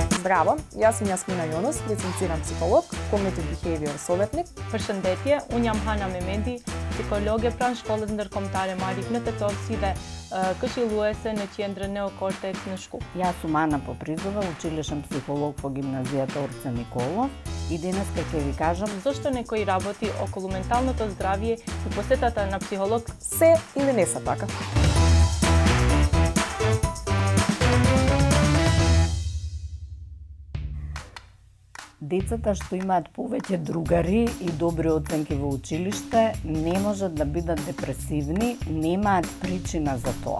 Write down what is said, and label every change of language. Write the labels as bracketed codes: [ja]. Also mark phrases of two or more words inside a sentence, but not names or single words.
[mk] Здраво, јас сум Јасмина Јонус, лиценциран психолог, [en] Cognitive Behavior советник. [sq] Përshëndetje, unë jam Hana Mehmeti, psikologe pranë shkollës ndërkombëtare Marik në Tetov si dhe këshilluese në qendrën Neokortex në Shkup. [mk] Јас сум Ана Попризова, училишен психолог по гимназијата Орце Николов и денеска ќе ви кажам Зошто некои работи околу менталното здравје и посетата на психолог се или не се така? Децата што имаат повеќе другари и добри оценки во училиште не можат да бидат депресивни, немаат причина за тоа.